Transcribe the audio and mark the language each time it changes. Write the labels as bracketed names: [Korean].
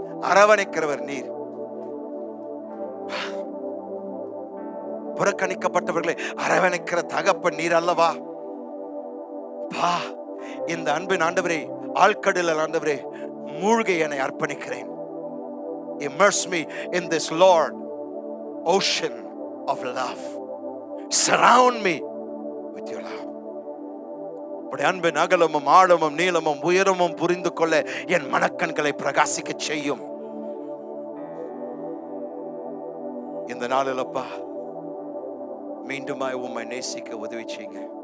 [Tamil] அரவணைக்கிறவர் நீர். புறக்கணிக்கப்பட்டவர்களை அரவணைக்கிற தகப்பன் நீர் அல்லவா பா. இந்த அன்பின் ஆண்டவரே, ஆழ்கடலில் ஆண்டவரே மூழ்கி என்னை அர்ப்பணிக்கிறேன். [English] Immerse me in this Lord ocean of love. Surround me with your love. [Tamil] உடைய அன்பின் அகலமும் ஆழமும் நீளமும் உயரமும் புரிந்து கொள்ள என் மனக்கண்களை பிரகாசிக்க செய்யும். இந்த நாளில் அப்பா மீண்டுமாய் உம்மை நேசிக்க உதவி செய்யுங்க.